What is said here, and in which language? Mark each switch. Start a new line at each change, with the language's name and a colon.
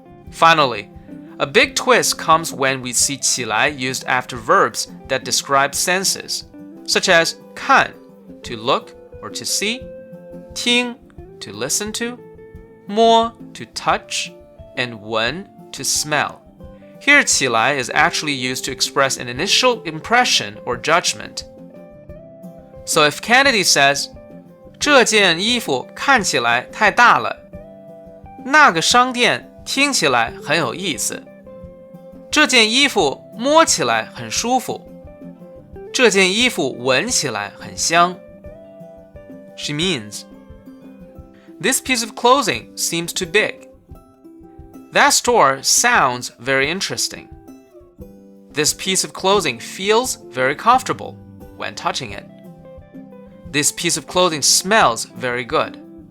English: Finally, a big twist comes when we see 起来 used after verbs that describe senses, such as 看, to look or to see, 听, to listen to, 摸, to touch, and 闻, to smell. Here 起来 is actually used to express an initial impression or judgment. So if Kennedy says,
Chinese: 这件衣服看起来太大了，那个商店听起来很有意思，这件衣服摸起来很舒服，这件衣服闻起来很香.
English: She means, this piece of clothing seems too big. That store sounds very interesting. This piece of clothing feels very comfortable when touching it. This piece of clothing smells very good.